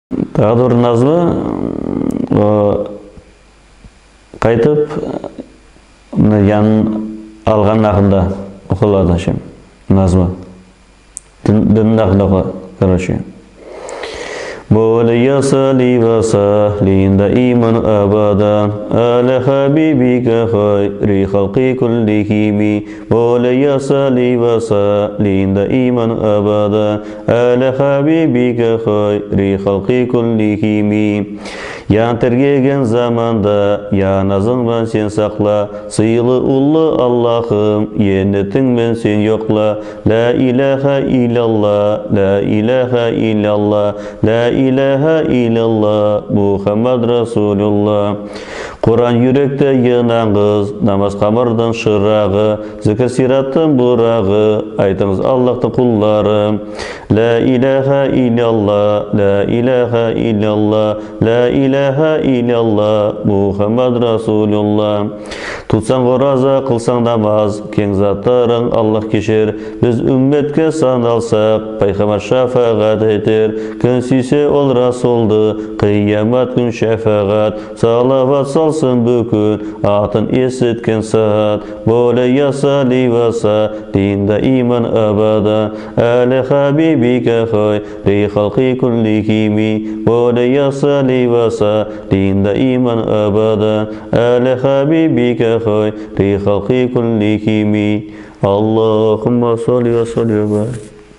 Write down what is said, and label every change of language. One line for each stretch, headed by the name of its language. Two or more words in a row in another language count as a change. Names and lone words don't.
Kazakh: Tағы бір назмы қайтып янын алған ақында оқылады шем назмы. Діннің ақында оқылады, короче.
Arabic: مولاي صل وسلم دائما أبدا على حبيبك خير الخلق كلهم. مولاي صل وسلم دائما أبدا على حبيبك خير الخلق كلهم.
Kazakh: Ян тергеген заманда, ян азыңмен сен сақла, сыйлы ұлы Аллахым, енетіңмен сен йоқла.
Arabic: لا إله إلا الله، لا إله إلا الله، لا إله إلا الله، محمد رسول الله.
Kazakh: Құран юректі енаңыз, намаз қамырдың шырағы, зікір сираттың бұрағы, айтыңыз Аллахтың құллары.
Arabic: لا إله إلا الله، لا إله إلا الله، لا إله إلا الله، محمد رسول الله.
Kazakh: Тұтсаң ораза, қылсаң намаз, кең заттарың Аллах кешер. Біз үмметке саналсақ, пайғамбар шафағат етер. Кім сүйсе ол Расулды, қиямат күн шафағат. Салават салсын бүкін, атын есіткен сағат.
Arabic: مولاي صل وسلم دائما أبدا على حبيبك خير الخلق كلهم. مولاي صل وسلم دائما أبدا على حبيبك خير الخلق كلهم. اللهم صل وسلم وبارك.